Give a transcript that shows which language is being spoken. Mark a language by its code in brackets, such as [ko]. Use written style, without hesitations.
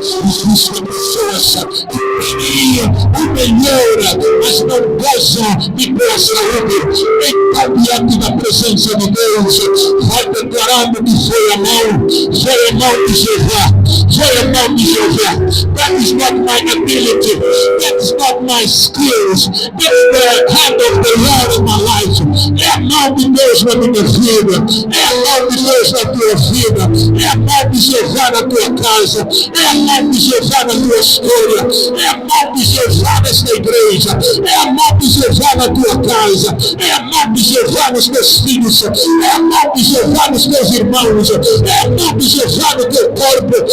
[pt] Existem pessoas que teriam o melhor, mas não gozam de boa saúde. Então, diante da presença de Deus, vai declarando que foi a mão de Jeová, foi a mão de Jeová. [en] That is not my ability, that is not my skills, that's the hand of the Lord in my life. [pt] É a mão de Deus na minha vida, é a mão de Deus na tua vida, é a mão de Jeová na tua casa, é a mão de Jeová na tua história, é a mão de Jeová nesta igreja, é a mão de Jeová na tua casa, é a mão de Jeová nos teus filhos, é a mão de Jeová nos teus irmãos, é a mão de Jeová no teu corpo,